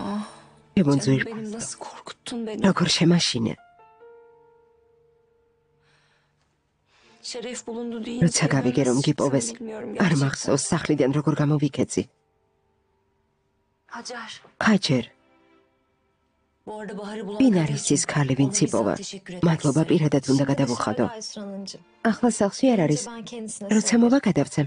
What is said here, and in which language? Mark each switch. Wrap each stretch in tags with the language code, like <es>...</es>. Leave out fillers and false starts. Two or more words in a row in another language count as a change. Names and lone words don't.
<tr>Canım beni nasıl korkuttun beni.</tr> <ka>როგორ შემაშინე?</ka> <tr>Şeref bulundu deyince.</tr> <ka>როცა გავიგე რომ გიპოვეს, არ მახსოვს სახლიდან როგორ გამოვიქეცი.</ka> <tr>Hacer.</tr> <ka>ხაჯერ. ვინ არის ის ქალი, ვინც იპოვა? მადლობა, პირადად უნდა გადავუხადო. ახლა სახლში არ არის. როცა მოვა გადავცემ.</ka>